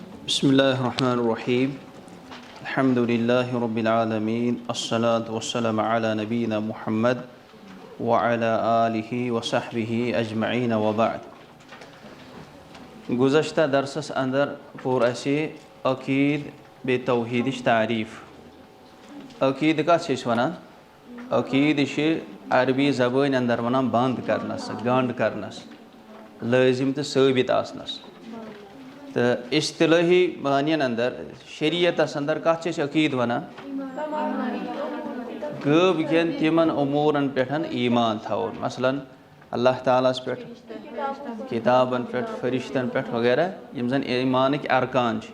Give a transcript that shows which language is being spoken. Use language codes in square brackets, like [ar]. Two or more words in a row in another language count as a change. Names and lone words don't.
[ar] بسم الله الرحمن الرحيم الحمد لله رب العالمين الصلاة والسلام على نبينا محمد وعلى آله وصحبه أجمعين وبعد. [ks] گُذشتہ درسس اندر پور اَسہِ عقیدٕ بیٚیہِ توحیٖدِچ تعریف. عقیدٕ کتھ ونان? عقیدٕ عربی زبان اندر ونان بند کرنس، گنڈ کرنس، لازم تہٕ ثابت آسنس. تہٕ اصطلاحی معنین اندر شریعتس اندر کتھ عقیدٕ ونان? گوٚو کَن تِمن اُموٗرن پٮ۪ٹھن ایٖمان تھاوُن، مثلاً اللہ تعالیٰس پٮ۪ٹھ، کتابن پٮ۪ٹھ، فرشتن پٮ۪ٹھ وغیرہ یِم زَن ایٖمانٕکۍ ارکان چھِ.